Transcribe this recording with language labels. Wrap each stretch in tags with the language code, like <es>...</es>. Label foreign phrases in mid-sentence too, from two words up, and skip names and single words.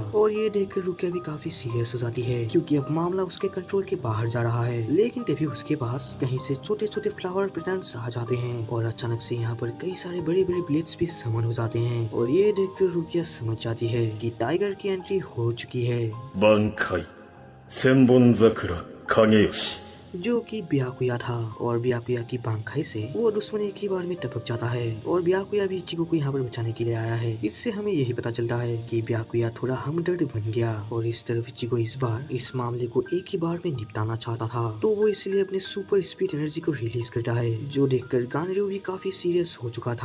<hi>और ये देखकर रुकिया भी काफी सीरियस हो जाती है, क्योंकि अब मामला उसके कंट्रोल के बाहर जा रहा है। लेकिन तभी उसके पास कहीं से छोटे छोटे फ्लावर पैटर्न्स आ जाते हैं और अचानक से यहाँ पर कई सारे बड़े बड़े ब्लेड्स भी समन हो जाते हैं। और ये देखकर रुकिया समझ जाती है कि टाइगर की एंट्री हो चुकी है।</hi> <ja>挽回千本桜影吉</ja> <hi>जो कि ब्याकुया था। और ब्याकुया की बांखाई से वो दुश्मन एक ही बार में टपक जाता है और ब्याकुया भी इचिगो को यहाँ पर बचाने के लिए आया है। इससे हमें यही पता चलता है कि ब्याकुया थोड़ा हमदर्द बन गया और इस तरफ इचिगो इस बार इस मामले को एक ही बार में निपटाना चाहता था, तो वो इसलिए अपने सुपर स्पीड एनर्जी को रिलीज करता है, जो देखकर गानरियो भी काफी सीरियस हो चुका था।</hi>